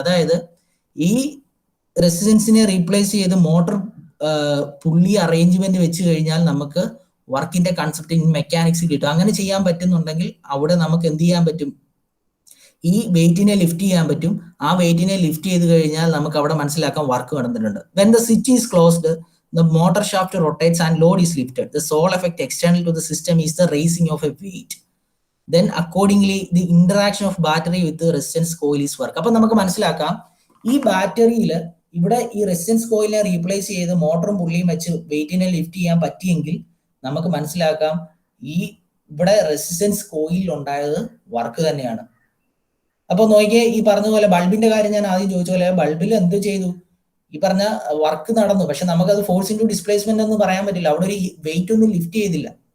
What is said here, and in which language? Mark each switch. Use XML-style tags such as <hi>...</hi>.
<ml>അതായത് ഈ റെസിസ്റ്റൻസിനെ റീപ്ലേസ് ചെയ്ത് മോട്ടർ പുള്ളി അറേഞ്ച്മെന്റ് വെച്ച് കഴിഞ്ഞാൽ നമുക്ക് വർക്കിന്റെ കൺസെപ്റ്റ് ഇൻ മെക്കാനിക്സ് കിട്ടും. അങ്ങനെ ചെയ്യാൻ പറ്റുന്നുണ്ടെങ്കിൽ അവിടെ നമുക്ക് എന്ത് ചെയ്യാൻ പറ്റും? ഈ വെയിറ്റിനെ ലിഫ്റ്റ് ചെയ്യാൻ പറ്റും. ആ വെയിറ്റിനെ ലിഫ്റ്റ് ചെയ്ത് കഴിഞ്ഞാൽ നമുക്ക് അവിടെ മനസ്സിലാക്കാൻ വർക്ക് നടന്നിട്ടുണ്ട്.</ml> <en>When the switch is closed the motor shaft rotates and load is lifted. The sole effect external to the system is the raising of a weight. Then accordingly the interaction of battery with the resistance coil is work.</en> <ml>അപ്പോൾ നമുക്ക് മനസ്സിലാക്കാം ഈ ബാറ്ററിയിൽ ഇവിടെ ഈ resistance കോയിലിനെ replace ചെയ്ത് മോട്ടറും പുള്ളിയും വെച്ച് വെയിറ്റിനെ ലിഫ്റ്റ് ചെയ്യാൻ പറ്റിയെങ്കിൽ നമുക്ക് മനസ്സിലാക്കാം ഈ ഇവിടെ റെസിസ്റ്റൻസ് കോയിൽ ഉണ്ടായത് വർക്ക് തന്നെയാണ്. അപ്പൊ നോക്കിയേ, ഈ പറഞ്ഞ പോലെ ബൾബിന്റെ കാര്യം ഞാൻ ആദ്യം ചോദിച്ച പോലെ ബൾബിൽ എന്ത് ചെയ്തു, ഈ പറഞ്ഞ വർക്ക് നടന്നു, പക്ഷെ നമുക്കത് ഫോഴ്സ് ഇൻടു ഡിസ്പ്ലേസ്മെന്റ് എന്ന് പറയാൻ പറ്റില്ല, അവിടെ ഒരു വെയിറ്റ് ഒന്നും ലിഫ്റ്റ് ചെയ്തില്ല.</ml>